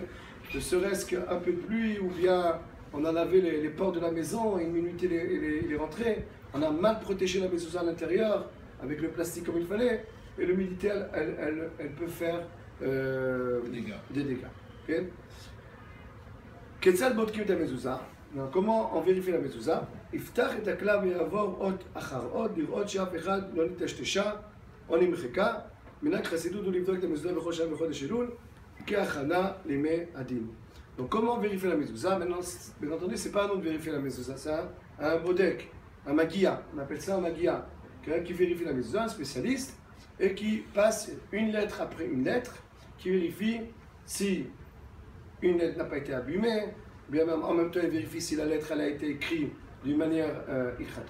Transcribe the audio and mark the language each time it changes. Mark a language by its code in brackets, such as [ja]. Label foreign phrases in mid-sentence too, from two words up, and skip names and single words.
[fr] Ne serait-ce qu'un peu de pluie ou bien on a lavé les portes de la maison et une minute les rentrées. On a mal protégé la mezuzah à l'intérieur avec le plastique comme il fallait, et l'humidité, elle peut faire des dégâts. Okay? Comment on vérifie la mezuzah? [he] יפתח את הכלל ויעבור אות אחר אות, לראות שאף אחד לא נטשטשה או נמחקה. מנהג חסידות הוא לבדוק את המזוזה בכל שנה בחודש אלול, כהכנה לימי הדין. [fr] Donc comment on vérifie la mezuzah? Maintenant, bien entendu, c'est pas à nous de vérifier la mezuzah, c'est un bodek, un magia, on appelle ça un magia. Qui vérifie la mezuzah, un spécialiste, et qui passe une lettre après une lettre, qui vérifie si une lettre n'a pas été abîmée, bien même en même temps il vérifie si la lettre elle a été écrite d'une manière ilchatique.